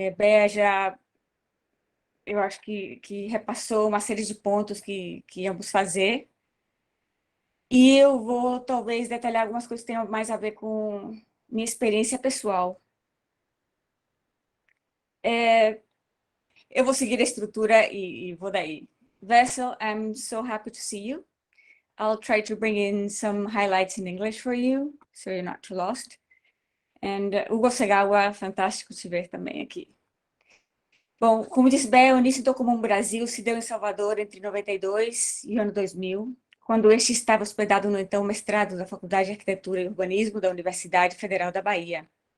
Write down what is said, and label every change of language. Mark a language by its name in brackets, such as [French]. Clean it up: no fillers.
[Portuguese] Bea já, eu acho que repassou uma série de pontos que íamos fazer, e eu vou talvez detalhar algumas coisas que tenham mais a ver com minha experiência pessoal. Eu vou seguir a estrutura e vou daí. [English] Wessel, I'm so happy to see you. I'll try to bring in some highlights in English for you, so you're not too lost. [Portuguese] And Hugo Segawa, fantástico te ver também aqui. Bom, como disse Bea, o início do Comum Brasil se deu em Salvador entre 92 e o ano 2000, quando este estava hospedado no então mestrado da Faculdade de Arquitetura e Urbanismo da Universidade Federal da Bahia.